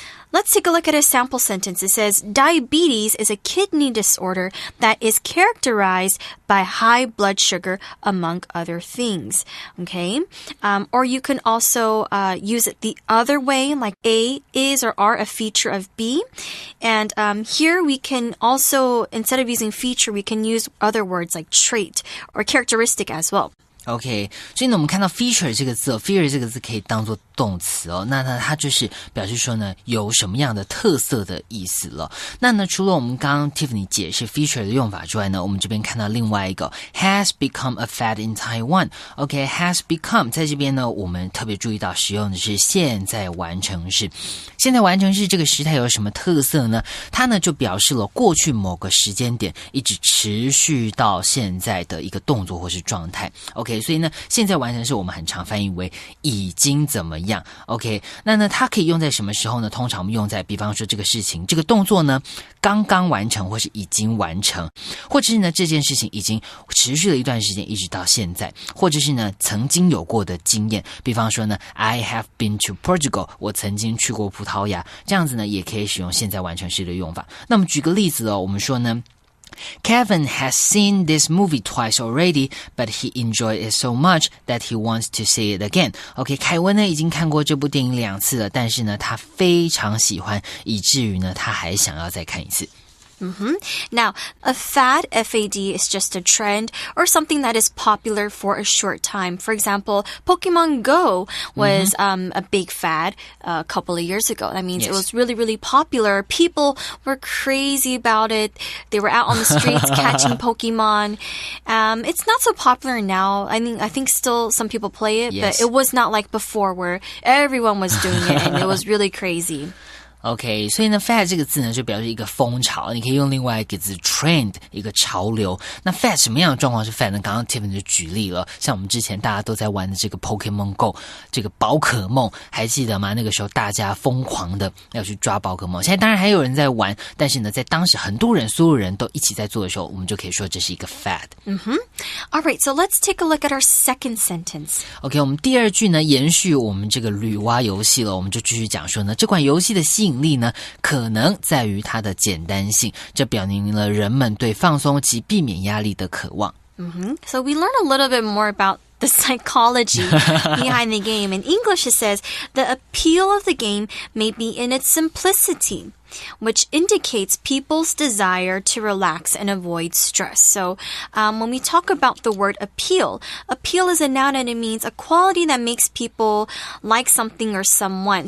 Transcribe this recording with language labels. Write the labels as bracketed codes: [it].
[en] Let's take a look at a sample sentence. It says, diabetes is a kidney disorder that is characterized by high blood sugar, among other things. Okay? Or you can also use it the other way, like A is or are a feature of B. And here we can also, instead of using feature, we can use other words like trait or characteristic as well. [zh] OK， 所以呢，我们看到 feature 这个字feature 这个字可以当作动词哦。那它就是表示说呢，有什么样的特色的意思了。那呢，除了我们刚刚 Tiffany 解释 feature 的用法之外呢，我们这边看到另外一个 [en] has become a fad in Taiwan。 [zh] OK，has become 在这边呢，我们特别注意到使用的是现在完成式。现在完成式这个时态有什么特色呢？它呢就表示了过去某个时间点一直持续到现在的一个动作或是状态。 OK。所以呢，现在完成式我们很常翻译为已经怎么样 OK， 那呢它可以用在什么时候呢？通常我们用在比方说这个事情这个动作呢刚刚完成或是已经完成，或者是呢这件事情已经持续了一段时间一直到现在，或者是呢曾经有过的经验，比方说呢 [en] I have been to Portugal， [zh] 我曾经去过葡萄牙，这样子呢也可以使用现在完成式的用法。那么举个例子哦，我们说呢 [en] Kevin has seen this movie twice already, but he enjoyed it so much that he wants to see it again. [zh] OK， 凯文呢已经看过这部电影2次了，但是呢他非常喜欢，以至于呢他还想要再看一次。 [en] Now, a fad, F-A-D, is just a trend or something that is popular for a short time. For example, Pokemon Go was a big fad a couple of years ago. That means it was really, really popular. People were crazy about it. They were out on the streets catching Pokemon. It's not so popular now. I think still some people play it, but it was not like before where everyone was doing it and it was really crazy. [zh] OK， 所以呢 fad 这个字呢就表示一个风潮，你可以用另外一个字 trend 一个潮流。那 fad 什么样的状况是 fad 呢？刚刚 Tiffany 就举例了，像我们之前大家都在玩的这个 Pokemon Go 这个宝可梦，还记得吗？那个时候大家疯狂的要去抓宝可梦，现在当然还有人在玩，但是呢在当时很多人所有人都一起在做的时候，我们就可以说这是一个 fad。 [en] Alright, so let's take a look at our second sentence. [zh] OK， 我们第二句呢延续我们这个女娲游戏了，我们就继续讲说呢，这款游戏的吸引力呢可能在于它的简单性，这表明了人们对放松及避免压力的渴望。 [en] So we learn a little bit more about the psychology behind the game. In English, it says, the appeal of the game may be in its simplicity, which indicates people's desire to relax and avoid stress. So when we talk about the word appeal is a noun and it means a quality that makes people like something or someone.